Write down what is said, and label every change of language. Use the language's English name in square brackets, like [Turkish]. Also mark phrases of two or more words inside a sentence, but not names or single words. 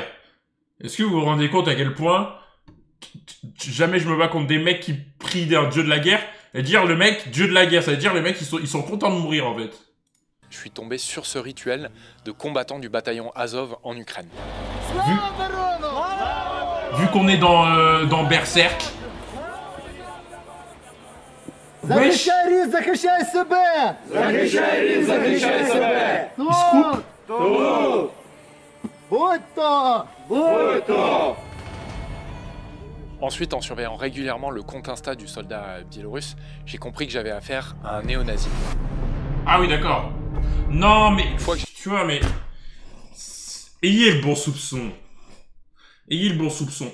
[French] Est-ce que vous vous rendez compte à quel point jamais je me bats contre des mecs qui prient un dieu de la guerre et dire le mec dieu de la guerre, ça veut dire les mecs ils sont contents de mourir en fait. Je suis tombé sur ce rituel de combattants du bataillon Azov en Ukraine. Vu qu'on est dans Berserk. [Ukrainian] Захищай рід, захищай себе! Захищай рід, захищай себе! [French] Il se coupe. [Ukrainian] Будь то! Будь то! [French] Ensuite, en surveillant régulièrement le compte Insta du soldat biélorusse, j'ai compris que j'avais affaire à un néo-nazi. Ah oui, d'accord. Non, mais tu vois, mais ayez le bon soupçon. Ayez le bon soupçon.